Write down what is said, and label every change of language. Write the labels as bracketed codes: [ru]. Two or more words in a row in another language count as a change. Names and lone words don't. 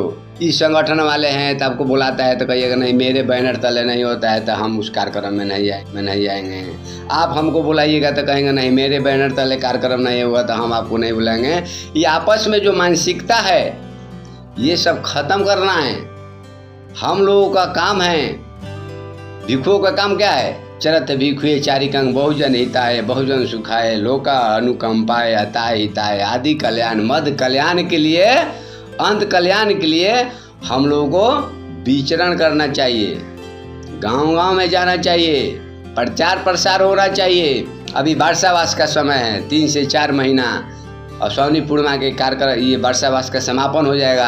[hi] इस संगठन वाले हैं तो आपको बुलाता है तो कहिएगा नहीं मेरे बैनर तले नहीं होता है तो हम उस कार्यक्रम में नहीं आएंगे। आप हमको बुलाइएगा तो कहेंगे नहीं मेरे बैनर तले कार्यक्रम नहीं होगा तो हम आपको नहीं बुलाएंगे। ये आपस में जो मानसिकता है ये सब खत्म करना है। हम लोगों का काम है, भिक्षुओं का काम क्या है? [pi] चरत भिक्षुए चारिकंग बहुजन हिताय बहुजन सुखाय लोका अनुकंपाय अताय हिताय [hi] आदि कल्याण मध्य कल्याण के लिए, अंत कल्याण के लिए हम लोगों को विचरण करना चाहिए, गांव-गांव में जाना चाहिए, प्रचार प्रसार होना चाहिए। अभी वर्षावास का समय है, 3 से 4 महीना और सौनी पूर्णिमा के कार्यक्रम ये वर्षावास का समापन हो जाएगा।